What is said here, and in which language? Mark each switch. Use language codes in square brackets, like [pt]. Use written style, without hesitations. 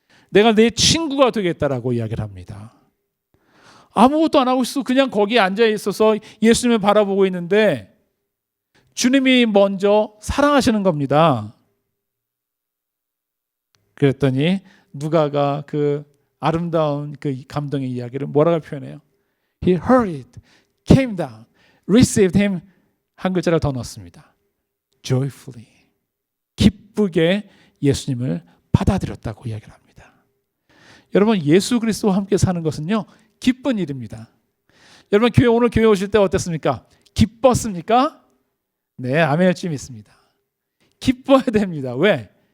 [ko] 내가 내 친구가 되겠다라고 이야기를 합니다. 아무것도 안 하고 있어. 그냥 거기에 앉아 있어서 예수님을 바라보고 있는데 주님이 먼저 사랑하시는 겁니다. 그랬더니 누가가 그 아름다운 그 감동의 이야기를 뭐라고 표현해요? [en] He hurried, came down, received him. [ko] 한 글자를 더 넣었습니다. [en] Joyfully. [ko] 기쁘게 예수님을 받아들였다고 이야기를 합니다. 여러분, 예수 그리스도와 함께 사는 것은요, 기쁜 일입니다. 여러분, 오늘 교회 오실 때 어땠습니까? 기뻤습니까? 네, 아멘을 좀 있습니다. 기뻐야 됩니다. 왜?